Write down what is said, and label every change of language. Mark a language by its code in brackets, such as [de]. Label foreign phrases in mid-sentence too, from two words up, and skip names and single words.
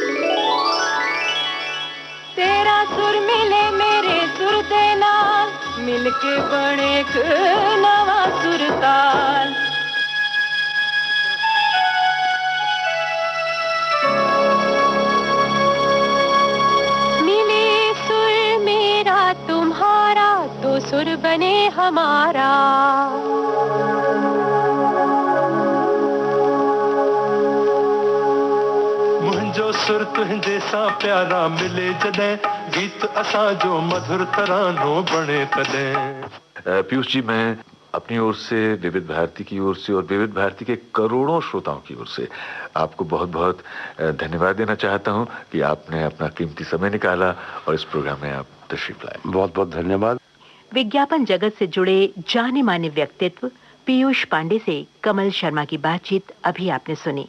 [pa] ਤੇਰਾ ਸੁਰ ਮਿਲੇ ਮੇਰੇ ਸੁਰ ਦੇ ਨਾਲ ਮਿਲਕੇ ਬਣੇ ਇਕ ਨਵਾਂ ਸੁਰਤਾਲ [hi] मिले सुर मेरा तुम्हारा तो सुर बने हमारा [sd] मुंहिंजो सुर तुंहिंजे सां प्यारा मिले जॾहिं गीत असां जो मधुर तरानो बणे तॾहिं। [hi] पीयूष जी, मैं अपनी ओर से, विविध भारती की ओर से और विविध भारती के करोड़ों श्रोताओं की ओर से आपको बहुत बहुत धन्यवाद देना चाहता हूं कि आपने अपना कीमती समय निकाला और इस प्रोग्राम में आप तशरीफ लाए। बहुत बहुत धन्यवाद। विज्ञापन जगत से जुड़े जाने माने व्यक्तित्व पीयूष पांडे से कमल शर्मा की बातचीत अभी आपने सुनी।